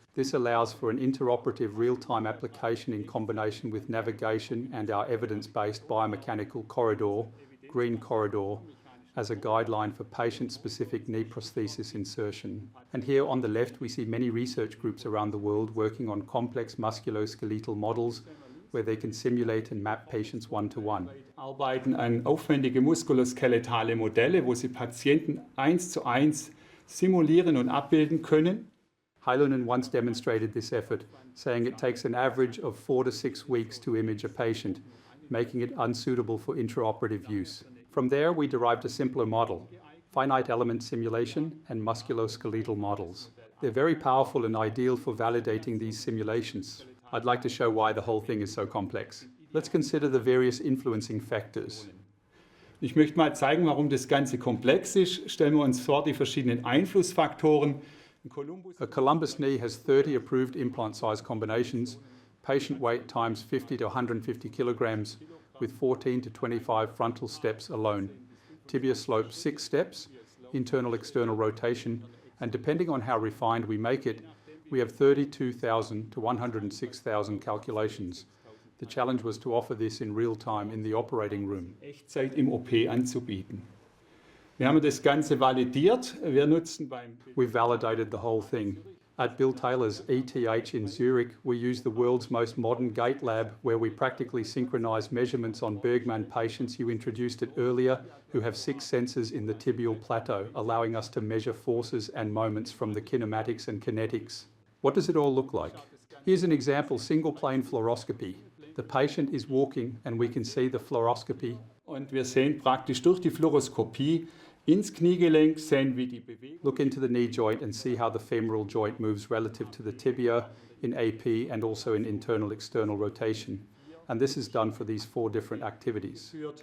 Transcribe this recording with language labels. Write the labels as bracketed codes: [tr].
[en] This allows for an interoperative real-time application in combination with navigation and our evidence-based biomechanical corridor, green corridor, as a guideline for patient-specific knee prosthesis insertion. And here on the left, we see many research groups around the world working on complex musculoskeletal models where they can simulate and map patients one-to-one. [de] Arbeiten an aufwendige muskuloskeletale Modelle, wo sie Patienten 1:1 simulieren und abbilden können. [en] Heilinen once demonstrated this effort, saying it takes an average of 4 to 6 weeks to image a patient, making it unsuitable for intraoperative use. From there, we derived a simpler model, finite element simulation and musculoskeletal models. They're very powerful and ideal for validating these simulations. I'd like to show why the whole thing is so complex. Let's consider the various influencing factors. [de] Ich möchte mal zeigen, warum das Ganze komplex ist. Stellen wir uns vor, die verschiedenen Einflussfaktoren. [en] A Columbus knee has 30 approved implant size combinations, patient weight times 50 to 150 kilograms, with 14 to 25 frontal steps alone. Tibia slope 6 steps, internal-external rotation, and depending on how refined we make it, we have 32,000 to 106,000 calculations. The challenge was to offer this in real time in the operating room. [de] Echtzeit im OP anzubieten. Wir haben das Ganze validiert. Wir nutzen [en] We've validated the whole thing. At Bill Taylor's ETH in Zurich, we use the world's most modern gait lab where we practically synchronize measurements on Bergman patients you introduced it earlier who have 6 sensors in the tibial plateau, allowing us to measure forces and moments from the kinematics and kinetics. What does it all look like? Here's an example single plane fluoroscopy. The patient is walking and we can see the fluoroscopy. [de] Und wir sehen praktisch durch die Fluoroskopie ins Kniegelenk, sehen wir die Bewegung. [en] Look into the knee joint and see how the femoral joint moves relative to the tibia in AP and also in internal-external rotation. And this is done for these 4 different activities.